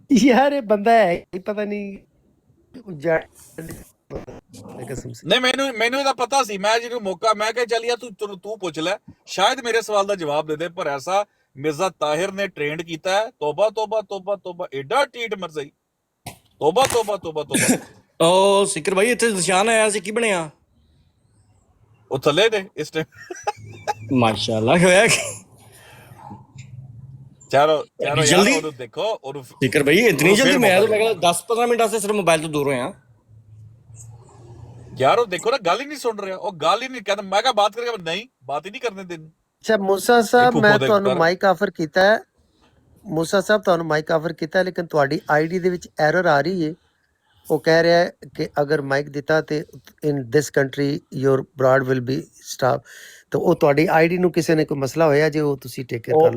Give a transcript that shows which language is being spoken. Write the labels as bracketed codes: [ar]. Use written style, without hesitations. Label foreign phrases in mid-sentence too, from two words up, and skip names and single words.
[pa] یار یہ بندہ ہے ہی پتہ نہیں قسم سے. نہیں مینو دا پتا سی, میں جنہوں موقع میں کہ چل یار تو پوچھ لے, شاید میرے سوال دا جواب دے دے, پر ایسا مرزا طاہر نے ٹرینڈ کیتا ہے, توبہ توبہ توبہ توبہ, ایڈا ٹیٹ مرزائی, توبہ توبہ توبہ توبہ. او ਸਿਕਰ ਭਾਈ ਇੱਥੇ ਨਿਸ਼ਾਨ ਆਇਆ ਸੀ ਕੀ ਬਣਿਆ وہ تھلے نے اس ٹائم. ਮਾਸ਼ਾਅੱਲਾ ਹੋਇਆ چارو چارو یار جلدی ਉਹਨੂੰ ਦੇਖੋ, ਉਹਨੂੰ ਸਿਕਰ ਭਾਈ ਇਤਨੀ ਉਹਨੂੰ ਜਲਦੀ ਫਿਰ ਮੈਂ ਮੌਕਾ ਤਾਂ ਮੈਂ ਕਹਿੰਦਾ 10-15 ਮਿੰਟਾਂ ਸੇ ਸਿਰਫ ਮੋਬਾਈਲ ਤੋਂ ਦੂਰ ਹੋਇਆ ਯਾਰ. ਉਹ ਦੇਖੋ ਨਾ, ਗੱਲ ਹੀ ਨਹੀਂ ਸੁਣ ਰਿਹਾ, ਉਹ ਗੱਲ ਹੀ ਨਹੀਂ ਕਹਿੰਦਾ. ਮੈਂ ਕਿਹਾ ਬਾਤ ਕਰੇਗਾ, ਨਹੀਂ ਬਾਤ ਹੀ ਨਹੀਂ ਕਰਨੇ ਦੇਣੀ. اچھا موسیٰ صاحب میں ਤੁਹਾਨੂੰ ਮਾਈਕ ਆਫਰ ਕੀਤਾ ਹੈ, موسیٰ صاحب ਤੁਹਾਨੂੰ ਮਾਈਕ ਆਫਰ ਕੀਤਾ ਹੈ, ਲੇਕਿਨ ਤੁਹਾਡੀ ਆਈਡੀ ਦੇ ਵਿੱਚ ਐਰਰ ਆ ਰਹੀ ਹੈ. ਉਹ ਕਹਿ ਰਿਹਾ ਹੈ ਕਿ ਅਗਰ ਮਾਈਕ ਦਿੱਤਾ ਤੇ [en] in this country your broad will be stop. [pa] ਤਾਂ ਉਹ ਤੁਹਾਡੀ ਆਈਡੀ ਨੂੰ ਕਿਸੇ ਨੇ ਕੋਈ ਮਸਲਾ ਹੋਇਆ ਜੇ ਉਹ ਤੁਸੀਂ ਟੇਕ ਕੇਅਰ ਕਰ ਲਓ.